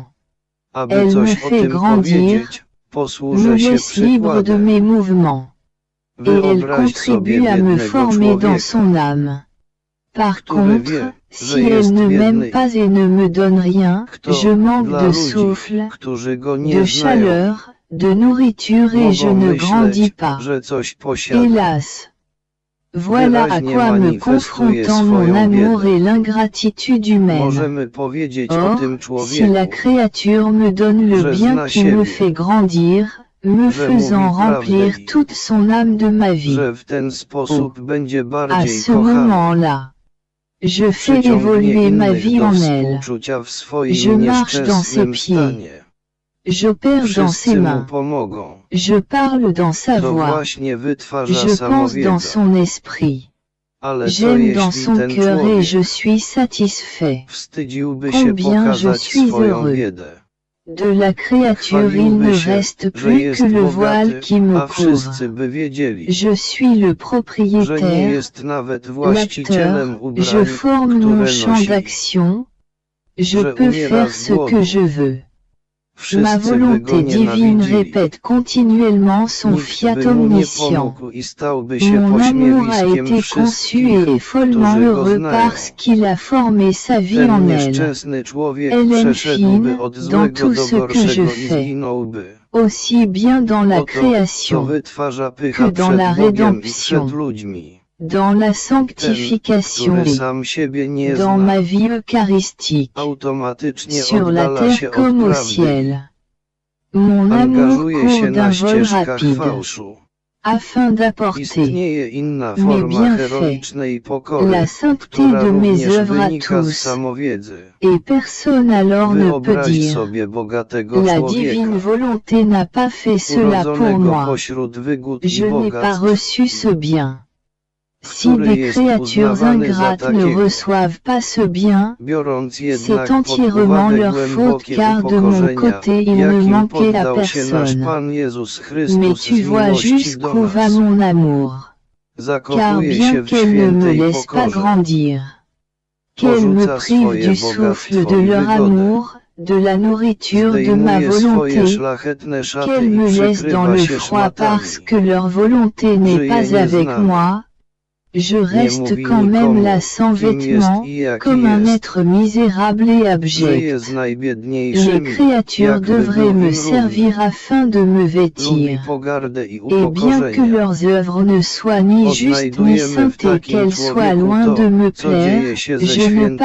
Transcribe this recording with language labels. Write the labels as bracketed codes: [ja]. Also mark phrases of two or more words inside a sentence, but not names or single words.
[pl] Aby [fr] Elle me [pl] coś o [fr] fait [pl] tym [fr] grandir, [pl] powiedzieć, [fr] me [pl] posłużę się [fr] laisse libre de [pl] przykładem. [fr] mes mouvements, et elle [pl] Wyobraź sobie [fr] contribue à me [pl] biednego [fr] former dans [pl] człowieka, [fr] son âme. Par [pl] który [fr] contre, [pl] wie, [fr] si [pl] że [fr] elle [pl] jest [fr] ne m'aime [pl] biedny, [fr] pas et ne me donne rien, [pl] kto [fr] je manque [pl] dla [fr] de [pl] ludzi, [fr] souffle, [pl] którzy go [fr] de [pl] nie znają, [fr] chaleur, de nourriture et je [pl] mogą [fr] ne grandis [pl] myśleć, [fr] pas. [pl] że coś posiada. [fr] Hélas! Voilà à [pl] Wyraźnie [fr] quoi me [pl] manifestuje [fr] confrontant mon [pl] swoją [fr] amour [pl] biedę. [fr] et l'ingratitude humaine. [pl] Możemy powiedzieć o [fr] Or, [pl] tym [fr] si [pl] człowieku, [fr] la créature me donne le [pl] że [fr] bien [pl] zna [fr] qui me [pl] siebie, [fr] fait grandir, me [pl] że [fr] faisant [pl] mówi prawdę [fr] remplir [pl] i [fr] toute son âme de ma vie, [pl] że w ten sposób będzie [fr] à [pl] bardziej [fr] ce [pl] kochany. [fr] moment-là, je fais [pl] Przyciągnie [fr] évoluer ma [pl] innych [fr] vie [pl] do [fr] en elle. [pl] współczucia w [fr] Je [pl] swoim [fr] marche dans ses [pl] nieszczęsnym [fr] pieds. [pl] stanie. [fr] J'opère dans ses [pl] Wszyscy mu [fr] mains. [pl] pomogą. [fr] Je parle dans sa [pl] To [fr] voix. [pl] właśnie wytwarza [fr] Je pense dans [pl] samowiedza. [fr] son esprit. [pl] Ale co [fr] J'aime dans [pl] jeśli [fr] son [pl] ten [fr] cœur et [pl] człowiek [fr] je suis satisfait. [pl] wstydziłby się [fr] Combien je [pl] pokazać [fr] suis [pl] swoją [fr] heureux. [pl] biedę? [fr] De la créature il [pl] Chwaliłby [fr] ne [pl] się, [fr] reste [pl] że [fr] plus [pl] jest [fr] que le voile [pl] bogaty, [fr] qui me [pl] a [fr] couvre. [pl] wszyscy by wiedzieli, [fr] Je suis le [pl] że nie [fr] propriétaire, [pl] jest nawet właścicielem [fr] l'acteur, [pl] ubrań, [fr] je forme mon [pl] które [fr] champ [pl] nosi. [fr] d'action, je [pl] Że [fr] peux [pl] umiera [fr] faire [pl] z [fr] ce [pl] głodu. [fr] que je veux. Ma [pl] Wszyscy by go [fr] volonté divine [pl] nienawidzili. [fr] répète continuellement son [pl] Nikt [fr] fiat [pl] by mu nie [fr] omniscient. [pl] pomógł i stałby się [fr] Mon amour a [pl] pośmiewiskiem [fr] été conçu [pl] wszystkich, [fr] et est follement [pl] którzy go [fr] heureux [pl] znają. [fr] parce qu'il a formé sa vie [pl] Ten [fr] en elle. [pl] nieszczęsny człowiek [fr] Elle est [pl] przeszedłby [fr] fine [pl] od [fr] dans [pl] złego [fr] tout [pl] do [fr] ce que je [pl] gorszego i [fr] fais, [pl] zginąłby. [fr] aussi bien dans la [pl] Oto, co [fr] création, [pl] wytwarza pycha [fr] que dans la [pl] przed Bogiem i [fr] rédemption, [pl] przed ludźmi. [fr] dans la [pl] Ten, [fr] sanctification [pl] który [fr] et [pl] sam siebie nie [fr] dans [pl] zna, [fr] ma vie eucharistique, [pl] automatycznie [fr] sur la [pl] oddala [fr] terre [pl] się od [fr] comme au [pl] prawdy. [fr] ciel. Mon amour [pl] Angażuje się [fr] court [pl] na [fr] d'un vol [pl] ścieżkach [fr] rapide. [pl] fałszu. [fr] afin d'apporter [pl] Istnieje inna [fr] mes [pl] forma [fr] bienfaits, [pl] heroicznej pokory, [fr] la sainteté [pl] która [fr] de mes [pl] również [fr] œuvres à [pl] wynika z [fr] tous, [pl] samowiedzy. [fr] et personne alors ne peut [pl] Wyobraź [fr] dire, [pl] sobie bogatego [fr] la [pl] człowieka, [fr] divine volonté n'a pas fait cela pour [pl] urodzonego [fr] moi, [pl] pośród wygód i [fr] je n'ai pas [pl] bogactw, [fr] reçu ce bien. Si [pl] który [fr] des [pl] jest [fr] créatures [pl] uznawany za [fr] ingrates ne [pl] takiego. [fr] reçoivent pas ce bien, [pl] Biorąc [fr] c'est [pl] jednak pod [fr] entièrement [pl] uwagę [fr] leur faute [pl] głębokie [fr] car de mon [pl] upokorzenia, [fr] côté il ne [pl] jakim [fr] manquait à [pl] poddał się nasz [fr] personne. [pl] Pan Jezus [fr] Mais [pl] Chrystus [fr] tu [pl] z [fr] vois [pl] miłości do [fr] jusqu'où va [pl] nas. [fr] mon amour. Car [pl] Zakochuje [fr] bien [pl] się w [fr] qu'elle ne me [pl] świętej [fr] laisse pas [pl] pokorze. [fr] grandir, qu'elle me [pl] Porzuca [fr] prive [pl] swoje [fr] du souffle [pl] bogactwo [fr] de [pl] i [fr] leur [pl] wygodę. [fr] amour, de la nourriture de ma [pl] Zdejmuje swoje [fr] volonté, [pl] szlachetne szaty [fr] qu'elle [pl] i [fr] me laisse dans [pl] przykrywa [fr] le [pl] się [fr] froid parce [pl] szmatami. [fr] que leur volonté n'est [pl] Żyje [fr] pas [pl] nie z [fr] avec [pl] nami. [fr] moi, je reste [pl] mówi [fr] quand même [pl] nikomu, [fr] là sans [pl] kim jest [fr] vêtements, [pl] i jaki [fr] comme un [pl] jest. [fr] être misérable et [pl] Żyje z [fr] abject. Les [pl] najbiedniejszymi, [fr] créatures [pl] jakby [fr] devraient [pl] był [fr] me [pl] im [fr] servir [pl] równy. [fr] afin de me [pl] Lubi [fr] vêtir. [pl] pogardę i [fr] Et bien que [pl] upokorzenia. [fr] leurs œuvres ne soient ni justes ni [pl] Odnajdujemy w [fr] saintes et [pl] takim [fr] qu'elles soient [pl] człowieku [fr] loin de me [pl] to, co dzieje [fr] plaire, [pl] się ze [fr] je ne pars